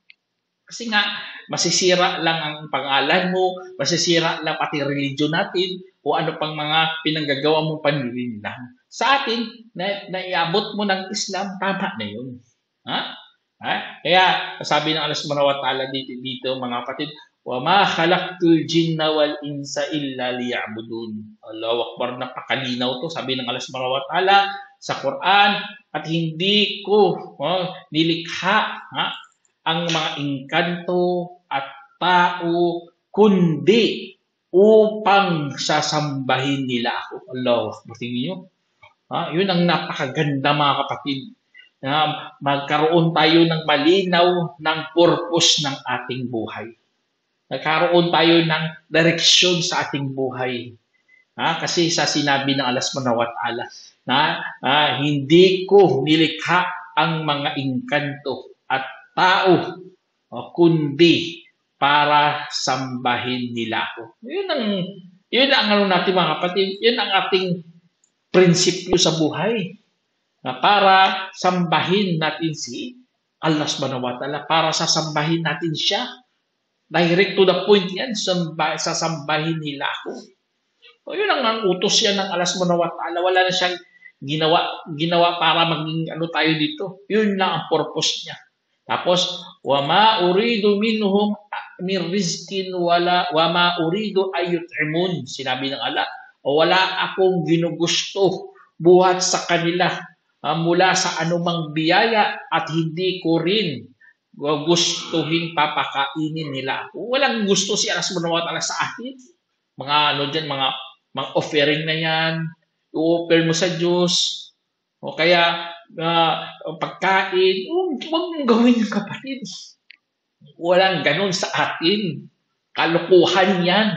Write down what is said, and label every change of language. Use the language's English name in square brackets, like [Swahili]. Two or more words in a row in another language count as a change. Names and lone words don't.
[Filipino] Kasi nga, masisira lang ang pangalan mo, masisira lang pati religion natin, o ano pang mga pinanggagawa mong panlilinlang. Sa atin, naiabot mo ng Islam, tama na yun. Ha? Ha? Kaya, sabi ng Allah [Arabic] سبحانه وتعالى [Filipino] dito mga kapatid, [Arabic] وَمَا خَلَقْتُ الْجِنَّ وَالْإِنسَ إِلَّا لِيَعْبُدُونَ. الله أكبر, [Filipino] napakalinaw to. Sabi ng Allah [Arabic] سبحانه وتعالى [Filipino] sa Quran, at hindi ko nilikha ang mga engkanto at tao, kundi upang sasambahin nila ako. [Arabic] الله أكبر. [Filipino] Tingin nyo? Yun ang napakaganda mga kapatid. Magkaroon tayo ng malinaw ng purpose ng ating buhay. Nagkaroon tayo ng direksyon sa ating buhay. Kasi sa sinabi ng Allah [Arabic] سبحانه وتعالى [Filipino] na hindi ko nilikha ang mga engkanto at tao kundi para sambahin nila ako. Yun ang ano natin mga kapatid, yun ang ating prinsipyo sa buhay. Para sambahin natin si Allah [Arabic] سبحانه وتعالى, [Filipino] para sasambahin natin siya. [English] Direct to the point [Filipino] yan, sasambahin nila ako. Yun ang utos yan ng Allah [Arabic] سبحانه وتعالى. [Filipino] Wala na siyang ginawa para maging ano tayo dito. Yun lang ang purpose niya. Tapos, [Arabic] وَمَا أُرِيدُ مِنْهُمْ مِنْ رِزْقٍ وَمَا أُرِيدُ أَيُّطْعِمُونَ. [Filipino] Sinabi ng Allah, wala akong ginugusto buhat sa kanila mula sa anumang biyaya at hindi ko rin gustuhin papakainin nila ako. Walang gusto si Allah [Arabic] سبحانه وتعالى [Filipino] sa atin. Mga ano dyan, mga offering na yan, i-offer mo sa Diyos, o kaya pagkain, huwag mong gawin yung kapatid. Walang ganun sa atin. Kalukuhan yan.